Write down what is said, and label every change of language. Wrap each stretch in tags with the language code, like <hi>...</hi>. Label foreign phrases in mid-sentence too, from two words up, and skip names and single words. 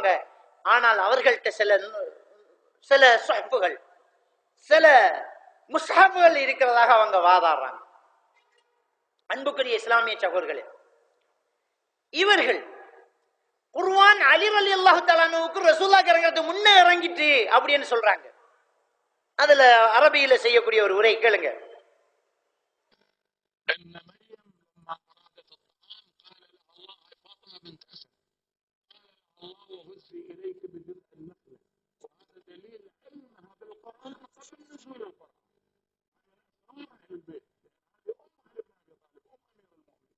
<ta>ஆனால் அவர்கள்ட்ட சில சுஹ்ஃபுகள், சில முஸ்ஹஃப்கள் இருக்கிறதாக அவங்க வாதாடுறாங்க. அன்புக்குரிய இஸ்லாமிய சகோதரர்களே, இவர்கள் குர்ஆன் அலி</ta> <ar>رضي الله تعالى عنه</ar> <ta>ரசூலுல்லாஹ் இறங்குறதுக்கு முன்ன இறங்கிட்டு அப்படின்னு சொல்றாங்க. அதுல அரபியில செய்யக்கூடிய ஒரு உரை கேளுங்க.</ta> <ar>ان مريم لما ارادت الطعام قال لها الله فاطمه بنت اسد قال الله وهزي اليك بجذع النخله وهذا دليل علمها بالقران قبل نزول القران. هذا اهل البيت، هذه ام علي بن ابي طالب، ام امير المؤمنين.</ar>